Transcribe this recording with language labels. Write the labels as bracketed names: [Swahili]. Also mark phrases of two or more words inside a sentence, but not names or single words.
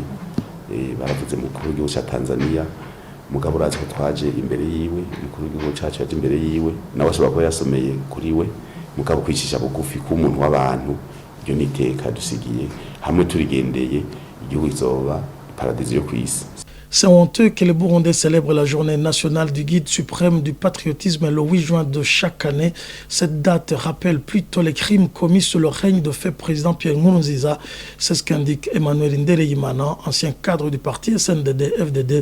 [Rundi] Baravuze mukuru w'igihugu cya Tanzania, mugabo urazi ko twaje imbere yiwe, mukuru w'igihugu cyacu yaje imbere yiwe, nawe ashobora kuba yasomeye kuri we, mugabo kwicisha bugufi k'umuntu w'abantu, iryo ni iteka dusigiye, hamwe turigendeye igihugu kizoba paradisi yo kw'isi. [French] C'est honteux que les Burundais célèbrent la journée nationale du guide suprême du patriotisme le 8 juin de chaque année. Cette date rappelle plutôt les crimes commis sous le règne de fait président Pierre Nkurunziza. C'est ce qu'indique Emmanuel Ndereyimana, ancien cadre du parti SNDD-FDD.